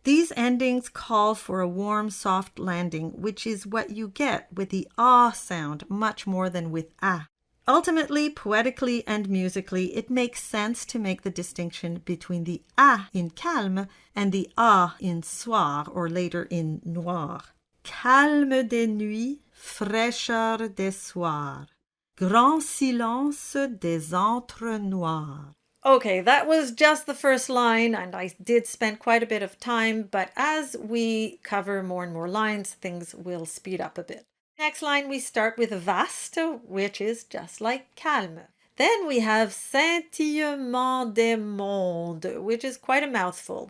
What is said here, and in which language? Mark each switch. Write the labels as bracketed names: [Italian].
[English] These endings call for a warm, soft landing, which is what you get with the ah sound much more than with ah. Ultimately, poetically and musically, it makes sense to make the distinction between the ah in calme and the ah in soir, or later in noir. [French] Calme des nuits, fraîcheur des soirs. Grand silence des entre noirs. [English] Okay, that was just the first line, and I did spend quite a bit of time, but as we cover more and more lines, things will speed up a bit. Next line, we start with vaste, which is just like calme. Then we have scintillement des mondes, which is quite a mouthful.